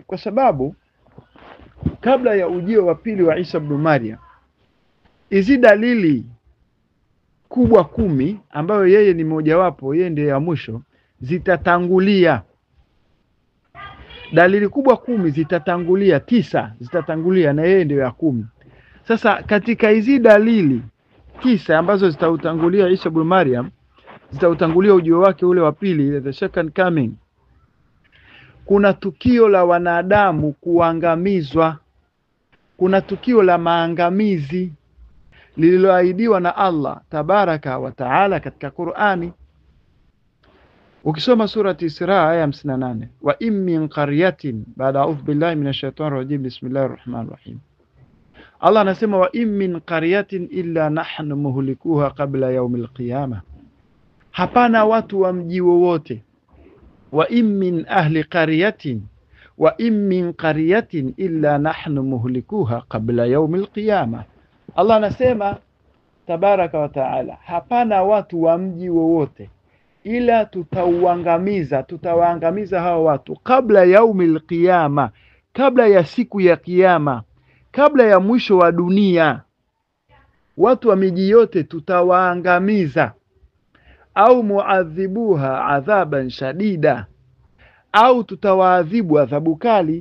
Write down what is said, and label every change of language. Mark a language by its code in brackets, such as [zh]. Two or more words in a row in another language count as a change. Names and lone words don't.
[sw] Kwa sababu kabla ya ujio wa pili wa Isa ibn Maryam, hizi dalili kubwa 10 ambayo yeye ni mojawapo, yeye ndiye ya mwisho, zitatangulia. Dalili kubwa 10 zitatangulia, 9 zitatangulia na yeye ndiye ya 10. Sasa katika hizi dalili 9 ambazo zitautangulia Isa ibn Maryam, zitautangulia ujio wake ule wa pili, [en] the second coming, [sw] kuna tukio la wanadamu kuangamizwa. Kuna tukio la maangamizi lililoahidiwa na Allah [ar] تبارك وتعالى [sw] katika Qur'ani. Ukisoma surati Isra aya 58, [ar] وإن من قرية, [sw] baada [ar] أعوذ بالله من الشيطان الرجيم بسم الله الرحمن الرحيم, Allah anasema وإن من قرية إلا نحن مهلكوها قبل يوم القيامة, [sw] hapana watu wa mji wowote. [ar] وإن من أهل قرية وإن من قرية إلا نحن مهلكوها قبل يوم القيامة. [sw] Allah anasema [ar] تبارك وتعالى, [sw] hapana watu wa mji wowote ila tutawaangamiza hao watu kabla [ar] يوم القيامة, [sw] kabla ya siku ya kiyama, kabla ya mwisho wa dunia. Watu wa miji yote tutawaangamiza, au [ar] معذبوها عذابا شديدا, [sw] au tutawaadhibu adhabu kali.